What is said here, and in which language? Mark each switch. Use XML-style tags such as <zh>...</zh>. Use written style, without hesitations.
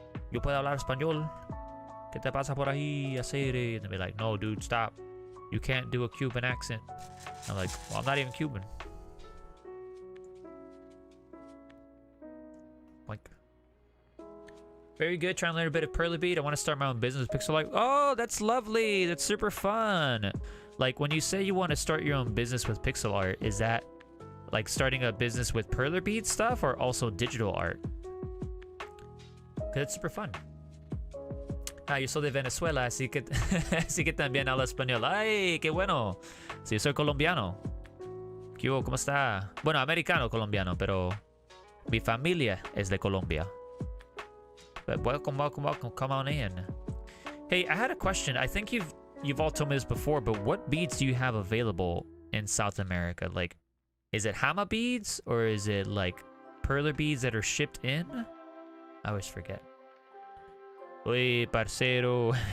<es>Yo puedo hablar español. ¿Qué te pasa por ahí, hacer?</es> <en>And they'll be like, no, dude, stop. You can't do a Cuban accent. I'm like, well, I'm not even Cuban. Like, very good. Trying to learn a bit of Perler Bead. I want to start my own business with pixel art. Oh, that's lovely. That's super fun. Like, when you say you want to start your own business with pixel art, is that like starting a business with Perler Bead stuff or also digital art? Because it's super fun.</en> <es>Ah, yo soy de Venezuela, así que, así que también hablo español. Ay, qué bueno. Sí, yo soy colombiano. ¿Qué hubo? ¿Cómo está? Bueno, americano colombiano, pero mi familia es de Colombia.</es> <en>But welcome, welcome, welcome. Come on in. Hey, I had a question. I think you've all told me this before, but what beads do you have available in South America? Like, is it Hama beads or is it like Perler beads that are shipped in? I always forget.</en> <es>Oye, parcero.</es>